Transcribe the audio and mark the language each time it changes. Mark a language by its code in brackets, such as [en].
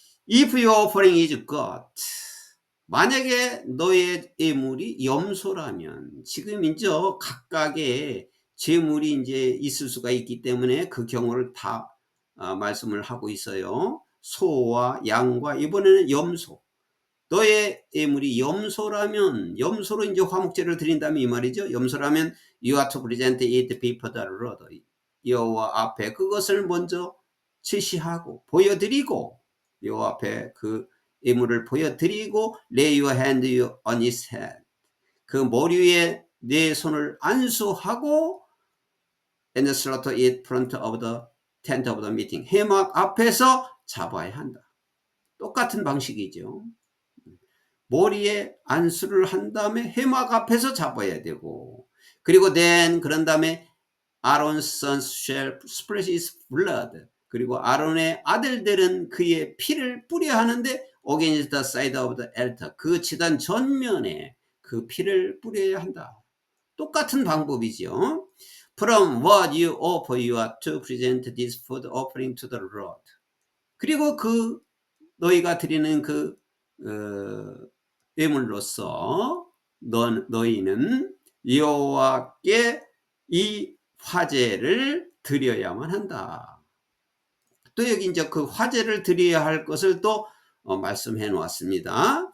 [en] If your offering is God, [ko] 만약에 너의 예물이 염소라면, 지금 이제 각각의 제물이 이제 있을 수가 있기 때문에 그 경우를 다 말씀을 하고 있어요. 소와 양과, 이번에는 염소. 너의 예물이 염소라면, 염소로 이제 화목제를 드린다면 이 말이죠. 염소라면 [en] you are to present it before the Lord, [ko] 여호와 앞에 그것을 먼저 제시하고 보여드리고, 여호와 앞에 그 예물을 보여드리고 [en] lay your hand on his head, [ko] 그 머리 위에 내 손을 안수하고 [en] and slaughter it in front of the tent of the meeting, [ko] 회막 앞에서 잡아야 한다. 똑같은 방식이죠. 머리에 안수를 한 다음에 회막 앞에서 잡아야 되고, 그리고 그런 다음에 [en] Aaron's sons shall spread his blood, [ko] 그리고 아론의 아들들은 그의 피를 뿌려야 하는데 [en] against the side of the altar, [ko] 그 제단 전면에 그 피를 뿌려야 한다. 똑같은 방법이죠. [en] From what you offer you are to present this food offering to the Lord. [ko] 그리고 그 너희가 드리는 그 예물로서 너희는 여호와께 이 화제를 드려야만 한다. 또 여기 이제 그 화제를 드려야 할 것을 또 말씀해 놓았습니다.